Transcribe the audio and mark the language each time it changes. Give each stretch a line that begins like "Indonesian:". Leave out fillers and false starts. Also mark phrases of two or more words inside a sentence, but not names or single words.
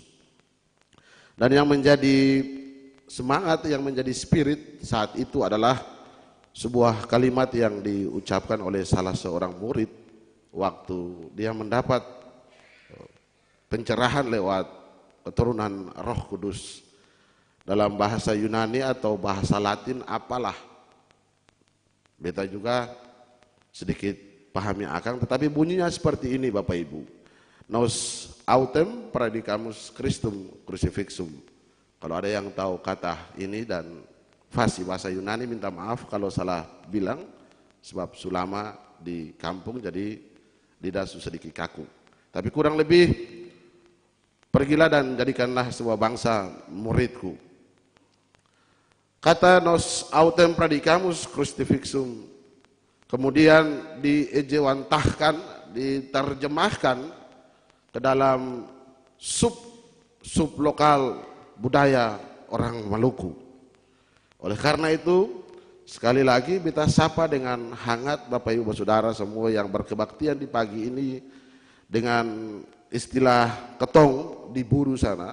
Indonesian: Dan yang menjadi semangat, yang menjadi spirit saat itu adalah sebuah kalimat yang diucapkan oleh salah seorang murid waktu dia mendapat pencerahan lewat keturunan Roh Kudus. Dalam bahasa Yunani atau bahasa Latin apalah. Beta juga sedikit pahami akan, tetapi bunyinya seperti ini Bapak Ibu.
Latin: Nos autem predicamus Christum crucifixum.
Indonesian: Kalau ada yang tahu kata ini dan fasih bahasa Yunani, minta maaf kalau salah bilang, sebab sulama di kampung jadi lidah sedikit kaku. Tapi kurang lebih, pergilah dan jadikanlah sebuah bangsa muridku. Kata
Latin: nos autem predicamus crucifixum
Indonesian: kemudian diejewantahkan, diterjemahkan ke dalam sub lokal budaya orang Maluku. Oleh karena itu, sekali lagi kita sapa dengan hangat Bapak Ibu Saudara semua yang berkebaktian di pagi ini dengan istilah ketong di buru sana.